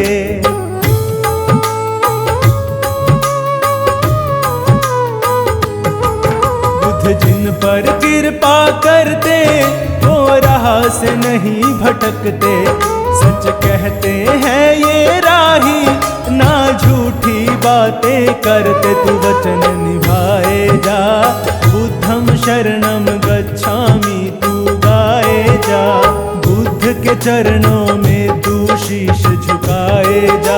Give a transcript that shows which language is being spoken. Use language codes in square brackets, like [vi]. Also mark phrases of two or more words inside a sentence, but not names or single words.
[hi] बुद्ध जिन पर कृपा करते वो राह से नहीं भटकते। सच कहते हैं ये राही, ना झूठी बातें करते। तू वचन निभाए जा, [pi] बुद्धं शरणं गच्छामि [hi] तू गाए जा। बुद्ध के चरणों में तू शीश झुकाए जा।